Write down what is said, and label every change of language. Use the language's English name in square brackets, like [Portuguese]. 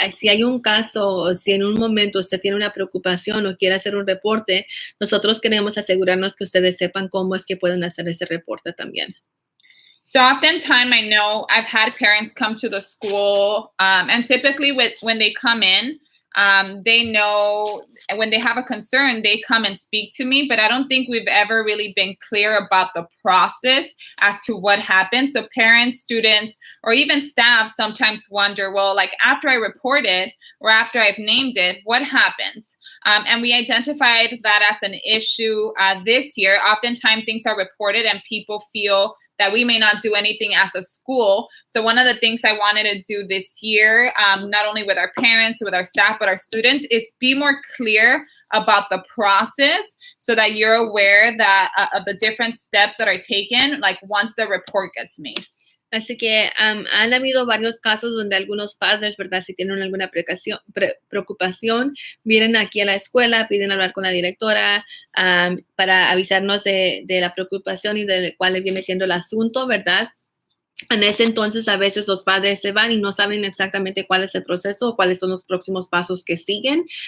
[Spanish] Si hay un caso, o si en un momento usted tiene una preocupación o quiere hacer un reporte, nosotros queremos asegurarnos que ustedes sepan cómo es que pueden hacer ese reporte también. [English] So oftentimes I know I've had parents come to the school, and typically when they come in, they know when they have a concern, they come and speak to me, but I don't think we've ever really been clear about the process as to what happens. So parents, students, or even staff sometimes wonder, well, like after I report it or after I've named it, what happens? And we identified that as an issue this year. Oftentimes things are reported and people feel that we may not do anything as a school. So one of the things I wanted to do this year, not only with our parents, with our staff, but our students, is be more clear about the process so that you're aware that of the different steps that are taken, like once the report gets made. [Spanish] Así que han habido varios casos donde algunos padres, ¿verdad? Si tienen alguna preocupación, vienen aquí a la escuela, piden hablar con la directora para avisarnos de la preocupación y de cuál viene siendo el asunto, ¿verdad? En ese entonces, a veces los padres se van y no saben exactamente cuál es el proceso o cuáles son los próximos pasos que siguen.